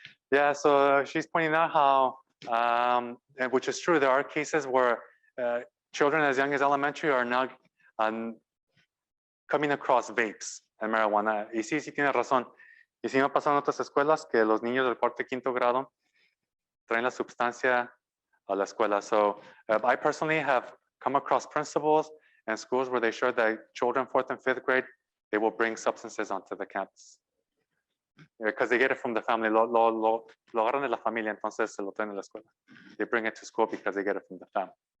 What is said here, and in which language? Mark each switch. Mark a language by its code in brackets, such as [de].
[en] Yeah, so she's pointing out how, and which is true, there are cases where children as young as elementary are now coming across vapes and marijuana. [es] Y sí tiene razón. Y sí me ha pasado en otras escuelas que los niños del 4º y 5º grado traen la sustancia a la escuela. [en] So I personally have come across principals and schools where they show that children 4th and 5th grade, they will bring substances onto the campus. Because they get it from the family, [es] lo agarran de la familia, entonces se lo traen a la escuela. [en] They bring it to school because they get it from the family.